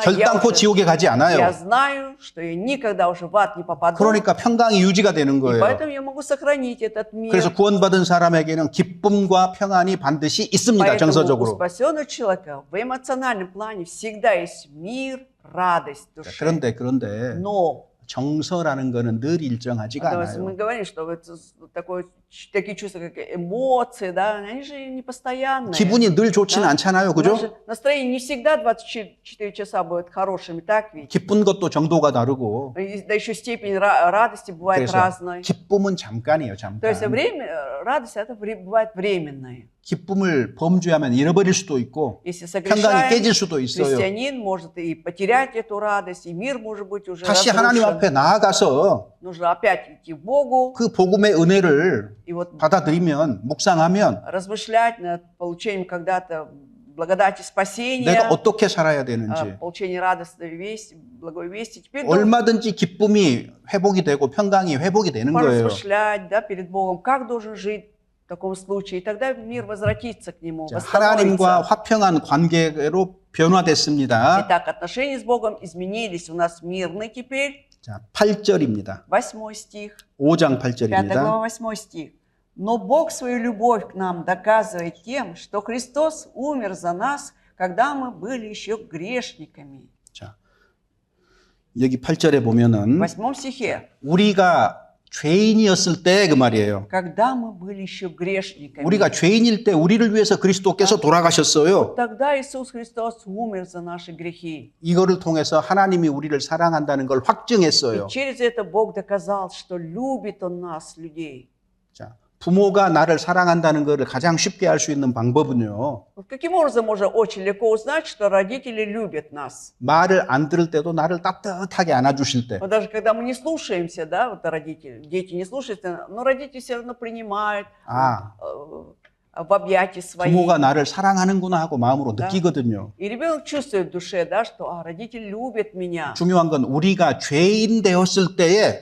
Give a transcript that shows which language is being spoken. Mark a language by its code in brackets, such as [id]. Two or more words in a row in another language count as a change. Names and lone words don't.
[ko] 결단코 지옥에 가지 [ru] Я [ko] 않아요. [ru] знаю, что я никогда уже в ад не попаду. [ko] 그러니까 평강이 유지가 되는 [ru] И [ko] 거예요. [ru] поэтому я могу сохранить этот мир. [ko] 그래서 구원받은 사람에게는 기쁨과 평안이 반드시 있습니다. [ru] Поэтому у [ko] 정서적으로. [ru] спасенного человека в эмоциональном плане всегда есть мир, радость в душе. [ko] 그런데 [ru] Но [ko] 정서라는 거는 늘 일정하지가 [ru] то есть мы [ko] 않아요. [ru] говорим, что вот такие чувства, как эмоции, да, они же не постоянные. [ko] 기분이 늘 좋지는 [ru] Да. [ko] 않잖아요. 그죠? [ru] Наше настроение не всегда 24 часа будет хорошими, так ведь? [ko] 기쁜 것도 정도가 다르고 [ru] Да еще степень радости бывает [ko] 그래서 [ru] разной. [ko] 기쁨은 잠깐이에요. [ru] То есть [ko] 잠깐. [ru] радость это бывает временная. [ko] 기쁨을 범죄하면 잃어버릴 수도 있고 [ru] Если [ko] 평강이 [ru] согрешает, [ko] 깨질 수도 있어요. [ru] христианин может и потерять эту радость, и мир может быть уже [ko] 다시 하나님 [ru] разрушен. [ko] 앞에 나아가서 [ru] Нужно опять идти к Богу [ko] 그 복음의 은혜를 [ru] и вот [ko] 받아들이면 묵상하면 [ru] размышлять над получением когда-то благодати спасения, [ko] 내가 어떻게 살아야 되는지 [ru] получение радостной вести, благой вести. Теперь [ko] 얼마든지 기쁨이 회복이 되고 평강이 회복이 되는 거예요. [ru] поразмышлять, да, перед Богом, как должен жить в таком случае. И тогда мир возвратится к Нему, [ko] 하나님과 [ru] восстановится. [ko] 화평한 관계로 변화됐습니다. [ru] Итак, отношения с Богом изменились. У нас мирный теперь. [ko] 자, 8절입니다. [ru] 8 стих. [ko] 5장 [ru] 5 [ko] 8절입니다. [ru] глава, 8 стих. «Но Бог свою любовь к нам доказывает тем, что Христос умер за нас, когда мы были еще грешниками». [ko] 자, 여기 8절에 보면은 [ru] В 8 стихе. [ko] 우리가 죄인이었을 때 그 말이에요. [ru] «Когда мы были еще грешниками». [ko] 우리가 죄인일 때 우리를 위해서 그리스도께서 돌아가셨어요. [ru] Тогда Иисус Христос умер за наши грехи. [ko] 이거를 통해서 하나님이 우리를 사랑한다는 걸 확증했어요. [ru] И через это Бог доказал, что любит Он нас, людей. [ko] 자, 부모가 나를 사랑한다는 것을 가장 쉽게 알 수 있는 방법은요. [ru] Вот каким образом можно очень легко узнать, что родители любят нас? [ko] 말을 안 들을 때도 나를 따뜻하게 안아주실 때. [ru] Вот даже когда мы не слушаемся, да, вот родители, дети не слушаются, но родители все равно принимают [ko] 아, [ru] в объятия свои. [ko] 부모가 나를 사랑하는구나 하고 마음으로 [ru] Да. [ko] 느끼거든요. [ru] И ребенок чувствует в душе, да, что родители любят меня. [ko] 중요한 건 우리가 죄인 되었을 때에